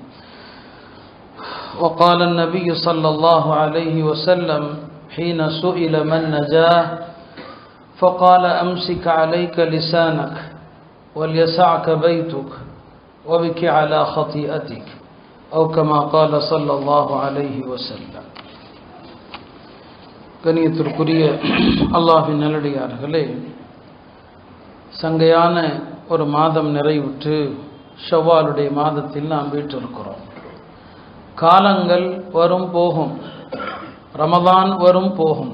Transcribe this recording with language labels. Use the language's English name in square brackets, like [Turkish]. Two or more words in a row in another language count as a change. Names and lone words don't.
[Arabic] وقال النبي صلى الله عليه وسلم حين سئل من نجاه فقال أمسك عليك لسانك وليسعك بيتك وبك على خطيئتك أو كما قال صلى الله عليه وسلم. [Tamil] கணியத்திற்குரிய அல்லாஹ்வின் நல்லடியார்களே, சங்கையான ஒரு மாதம் நிறைவுற்று ஷவ்வாலுடைய மாதத்தில் நாம் வீற்றிருக்கிறோம். காலங்கள் வரும் போகும், ரமதான் வரும் போகும்.